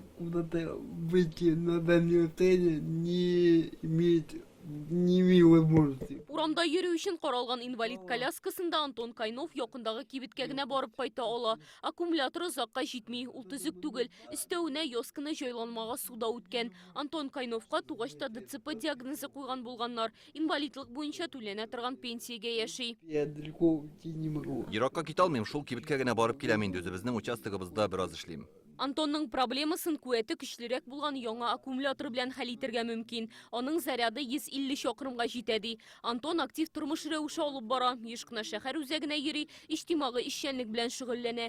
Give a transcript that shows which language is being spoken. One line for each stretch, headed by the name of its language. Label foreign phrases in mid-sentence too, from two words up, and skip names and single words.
Russian: куда-то выйти на дальнее расстояние не имею возможности.
Tatar: Урамда йөрү өчен каралган инвалид коляскасында Антон Кайнов якындагы кибеткә генә барып кайта ала. Аккумулятор озакка җитми, ул төзек түгел. Өстәвенә яскыны җайланмага суда үткән. Антон Кайновка тугачта ДЦП диагнозы куйган булганнар. Инвалидлык буенча түләнә торган пенсиягә яши.
Russian: Я далеко уйти не могу.
Tatar: Еракка китә алмыйм, шул кибеткә генә барып киләм инде, үзебезнең участогыбызда бераз эшлим. Антонның проблемасын куәте көчлерәк булган яңа аккумулятор белән хәл итәргә мөмкин. Аның заряды 150 чакрымга җитә ди. Антон актив тормыш рәвеше алып бара. Еш кына шәһәр үзәгенә йөри, иҗтимагый эшчәнлек белән шөгыльләнә.